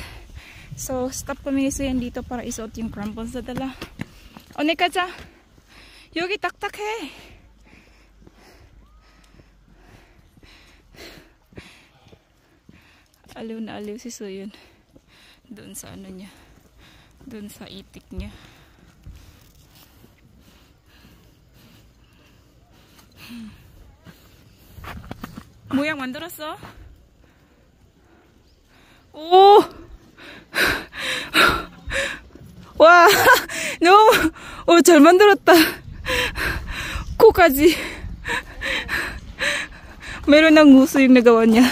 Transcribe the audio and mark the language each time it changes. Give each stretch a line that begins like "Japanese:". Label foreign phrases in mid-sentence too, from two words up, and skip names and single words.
Filipino: So, stop kami ni Suyan dito para isuot yung crampons na dala. Onekaja! Yogi taktakhe! Aliw na aliw si Suyan. Doon sa niya. Doon sa itik niya.
Korean: 모양 만들었어? 오! 와! 너무 잘 만들었다. 코까지.
Filipino: Meron ng nguso yung nagawa niya.